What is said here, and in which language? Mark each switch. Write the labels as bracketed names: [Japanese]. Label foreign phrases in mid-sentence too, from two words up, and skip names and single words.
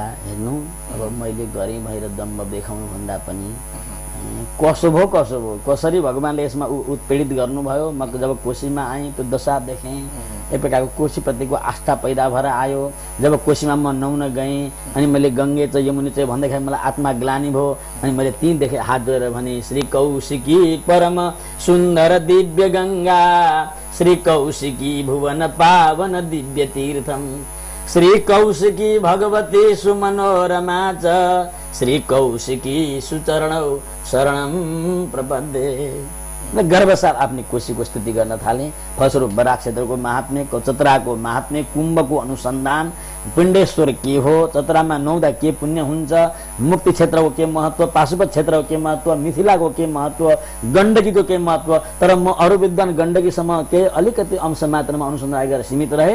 [Nepali] हेर्नु, अब मैले गरेँ भनेर दम्ब देखाउनु भन्दा पनि कसो भयो कसरी भगवान्ले यसमा उत्पीडित गर्नुभयो। म जब कोशीमा आएँ त्यो दशा देखेँ, एक प्रकारको कोशीप्रतिको आस्था पैदा भएर आयो। जब कोशीमा म नुहाउन गएँ अनि मैले गङ्गे चाहिँ यमुनी चाहिँ भन्दाखेरि मलाई आत्मा ग्लानि भयो। अनि मैले ती देखेँ, हात जोडेर भने [Sanskrit] श्री कौशिकी परम सुन्दर दिव्य गङ्गा, श्री कौशिकी भुवन पावन दिव्य तीर्थम, श्री कौशिकी भगवती सुमनोरमा च, श्री कौशिकी सुचरणौ शरणम प्रपद्ये। [Nepali] गर्वसाथ आफ्नै कोशीको स्तुति गर्न थालेँ। फलस्वरूप बराक क्षेत्रको महात्म्य, चतराको महात्म्य, कुम्भको अनुसन्धान, पिण्डेश्वर के हो, चतरामा नुहाउँदा के पुण्य हुन्छ, मुक्ति क्षेत्रको के महत्व, पाशुपत क्षेत्रको के महत्व, मिथिलाको के महत्व, गण्डकीको के महत्व। तर म अरू विद्वान गण्डकीसम्म केही अलिकति अंश मात्रामा अनुसन्धान गरेर सीमित रहे।